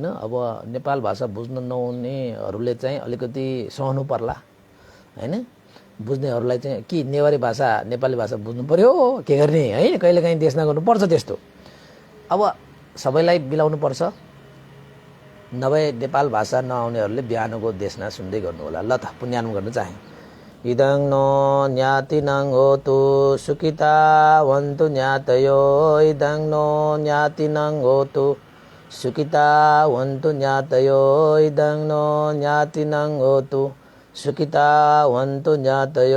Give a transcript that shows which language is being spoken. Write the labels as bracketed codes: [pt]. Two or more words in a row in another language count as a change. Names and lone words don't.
[ne] अब नेपाल भाषा बुझ्न नहुनेहरूले चाहिँ अलिकति सहनु पर्ला होइन। बुझ्नेहरूलाई चाहिँ कि नेवारी भाषा नेपाली भाषा बुझ्नु पर्यो के गर्ने है, कहिलेकाहीँ देशना गर्नुपर्छ त्यस्तो। अब सबैलाई मिलाउनु पर्छ, नभए नेपाल भाषा नआउनेहरूले बिहानको देशना सुन्दै गर्नु होला। ल त पुण्यानुमोदन गर्न चाहे। [pi] इदं नो ज्ञातिनं होतु सुखिता वन्तु ज्ञातयो, इदं नो ज्ञातिनं होतु सुखिता वन्तु ज्ञातयो, इदं नो ज्ञातिनं होतु सुखिता वन्तु ज्ञातयो।